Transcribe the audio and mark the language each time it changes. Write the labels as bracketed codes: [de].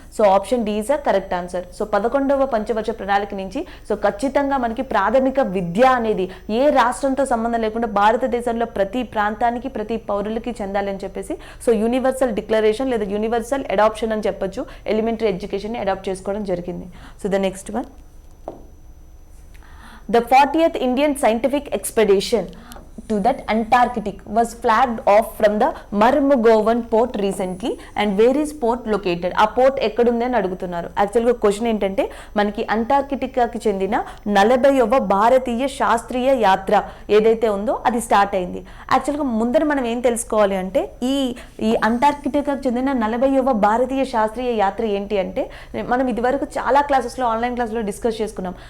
[en] So option D is a correct answer. [te] So 11వ పంచవర్ష ప్రణాళిక నుంచి సో ఖచ్చితంగా మనకి ప్రాథమిక విద్య అనేది ఏ రాష్ట్రంతో సంబంధం లేకుండా భారతదేశంలో ప్రతి ప్రాంతానికి ప్రతి పౌరులకి చెందాలి అని చెప్పేసి సో యూనివర్సల్ డిక్లరేషన్ లేదా యూనివర్సల్ అడాప్షన్ అని చెప్పొచ్చు ఎలిమెంటరీ ఎడ్యుకేషన్ ని అడాప్ట్ చేసుకోవడం జరిగింది. [en] So the next one, the 40th Indian scientific expedition to that Antarctic was flagged off from the Marmugovan port recently and where is port located? [te] ఆ port ఎక్కడుంది అని అడుగుతున్నారు. యాక్చువల్గా క్వశ్చన్ ఏంటంటే మనకి అంటార్కిటికాకి చెందిన 40వ భారతీయ శాస్త్రీయ యాత్ర ఏదైతే ఉందో అది స్టార్ట్ అయింది. యాక్చువల్గా ముందర మనం ఏం తెలుసుకోవాలి అంటే ఈ అంటార్కిటికాకి చెందిన 40వ భారతీయ శాస్త్రీయ యాత్ర ఏంటి అంటే మనం ఇదివరకు చాలా క్లాసెస్లో ఆన్లైన్ క్లాస్లో డిస్కస్ చేసుకున్నాం.